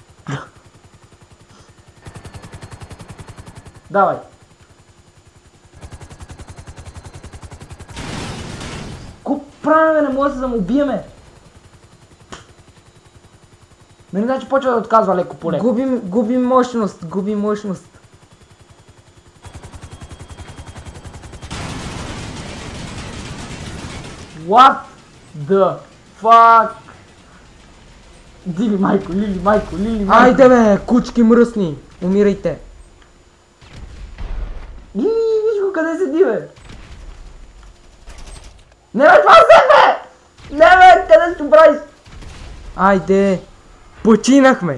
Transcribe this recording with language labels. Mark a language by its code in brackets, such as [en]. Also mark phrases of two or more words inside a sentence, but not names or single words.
[bg] Давай. Ко правим, не може да се самоубиеме. Нали значи почва да отказва леко по леко. Губим мощност, губим мощност. [en] What the fuck? [bg] Диви майко, Лили майко. Айде бе, кучки мръсни, умирайте. Виж го къде седи, бе. Не бе, това се бе! Не бе, къде си правиш? Айде, починахме.